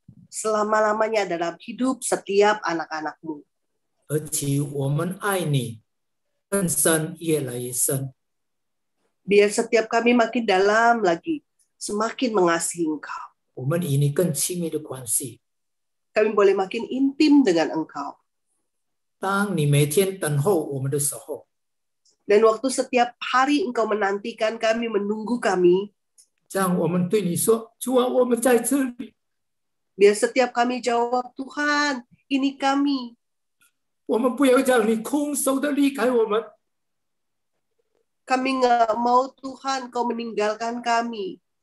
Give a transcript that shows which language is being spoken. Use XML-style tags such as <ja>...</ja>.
<id>selama-lamanya dalam hidup setiap anak-anakmu.</id> <zh>而且我们爱你更深，越来越深。</zh> <id>Biar setiap kami makin dalam lagi, semakin mengasihi Engkau.</id> <zh>我们与你更亲密的关系。</zh> <id>Kami boleh makin intim dengan Engkau.</id> <zh>当你每天等候我们的时候，</zh> <id>Dan waktu setiap hari Engkau menantikan kami, menunggu kami,</id> <zh>让我们对你说：“主啊，我们在这里。</zh> <id>biar setiap kami jawab, Tuhan, ini kami.</id> <zh>我们不要让你空手的离开我们。</zh> <id>Kami nggak mau Tuhan Kau meninggalkan kami.</id>